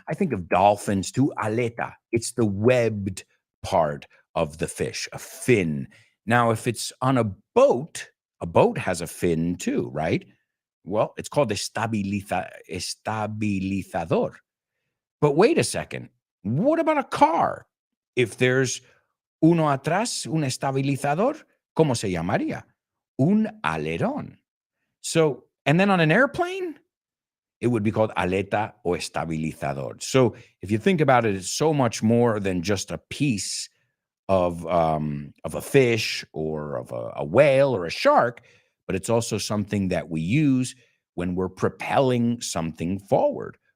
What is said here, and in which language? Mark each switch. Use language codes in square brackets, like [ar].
[en] I think of dolphins too, aleta. It's the webbed part of the fish, a fin. Now, if it's on a boat has a fin too, right? Well, it's called estabilizador. But wait a second. What about a car? If there's [es] uno atrás, un estabilizador, ¿cómo se llamaría? Un alerón. [en] So, and then on an airplane, it would be called [es] aleta o estabilizador. [en] So if you think about it, it's so much more than just a piece of a fish or of a whale or a shark, but it's also something that we use when we're propelling something forward.